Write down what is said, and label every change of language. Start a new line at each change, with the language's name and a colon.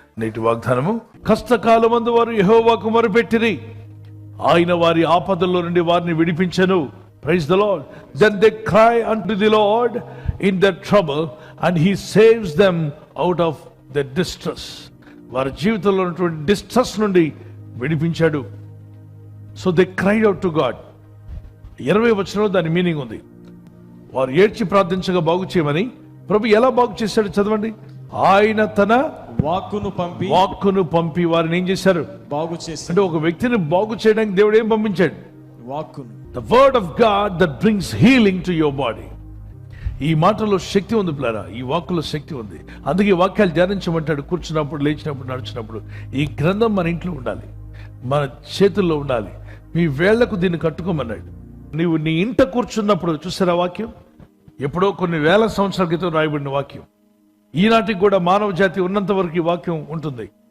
Telugu: నేటి వాగ్దానము, కష్టకాలమందు వారు యెహోవాకు మొరపెట్టిరి, ఆయన వారి ఆపదల్లో నుండి వారిని విడిపించెను.
English: Praise the Lord. Then they cry unto the Lord in their trouble and he saves them out of their distress.
Telugu: వారి జీవితంలో ఉన్నటువంటి డిస్ట్రెస్ నుండి విడిపించాడు.
English: So they cried out to God.
Telugu: 20వ వచనంలో దాని మీనింగ్ ఉంది. వారు ఏడ్చి ప్రార్థించగా బాగు చేయమని. ప్రభు ఎలా బాగు చేశాడు చదవండి. ఆయన తన వాక్కును పంపి వారిని ఏం చేశారు? బాగు చేశారు. అంటే ఒక వ్యక్తిని బాగు చేయడానికి దేవుడు ఏం పంపించాడు? వాక్కును.
English: The word of God that brings healing to your body.
Telugu: ఈ మాటలో శక్తి ఉంది పిల్లరా, ఈ వాక్కులో శక్తి ఉంది. అందుకే వాక్యాలు ధ్యానించమంటాడు. కూర్చున్నప్పుడు, లేచినప్పుడు, నడుచున్నప్పుడు. ఈ గ్రంథం మన ఇంట్లో ఉండాలి, మన చేతుల్లో ఉండాలి. మీ వేళ్లకు దీన్ని కట్టుకోమన్నాడు. నీవు నీ ఇంట కూర్చున్నప్పుడు చూసారా వాక్యం? ఎప్పుడో కొన్ని వేల సంవత్సరాల క్రితం రాయబడిన వాక్యం. ఈనాటికి కూడా మానవ జాతి ఉన్నంత వరకు ఈ వాక్యం ఉంటుంది.